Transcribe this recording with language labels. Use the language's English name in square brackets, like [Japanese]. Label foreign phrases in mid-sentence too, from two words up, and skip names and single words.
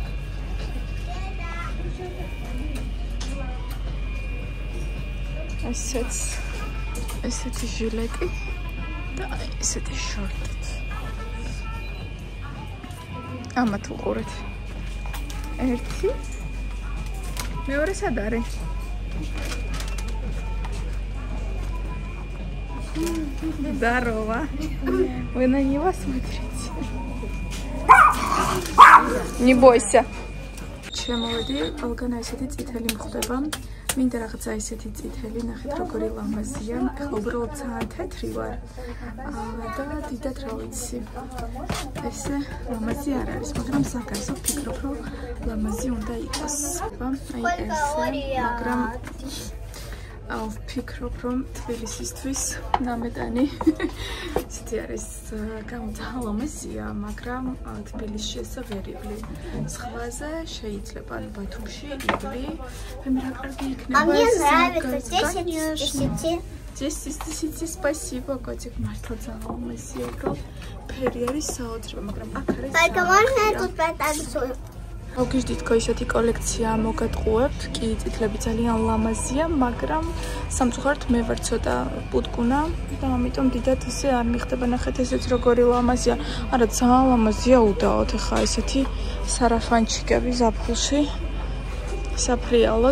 [Georgian] ესეთი ჟილეტი და ესეთი შორტით. ამათ უყურეთ. ერთი. მეორე სად არის? [Russian] Здорово. Вы на него смотрите. Не бойся. [Georgian] შემოვედი, ყველგან ესეთი წითელი მხვდება. მინდა რაღაცა ესეთი წითელი, ნახეთ როგორი ლამაზია. ეხლა უბრალოდ ძალიან თეთრი ვარ. და დიდად რა ვიცი. ესე ლამაზი არ არის, მაგრამ საკარგო ვფიქრობ, რომ ლამაზი უნდა იყოს. აი ესე, მაგრამ ვფიქრობ, რომ თბილისისთვის ნამეტანი ისეთი არის ძალიან ლამაზია, მაგრამ თბილისში ესე ვერ იბლი. სხვაზე შეიძლება ბათუმში იბლი. მე რა კარგი იქნება. [Russian] А мне нравится 10 из 10. 10 из 10, спасибо, котик, [Georgian] მართლა ძალიან ლამაზია. ფერი არის საოცრება, მაგრამ აქ არის [Russian] Только можно я тут протанцую? [Georgian] მოგიჟდითქო ისეთი კოლექცია მოგატყუებთ, კი წითლები ძალიან ლამაზია, მაგრამ სამწუხაროდ მე ვარ ცოტა პუტკუნა და ამიტომ დიდად ისე არ მიხდება. ნახეთ ესეც როგორი ლამაზია. არა ძალიან ლამაზია უდაოდ ხა ესეთი სარაფანჩიკები ზაფხულში საფრიალოდ.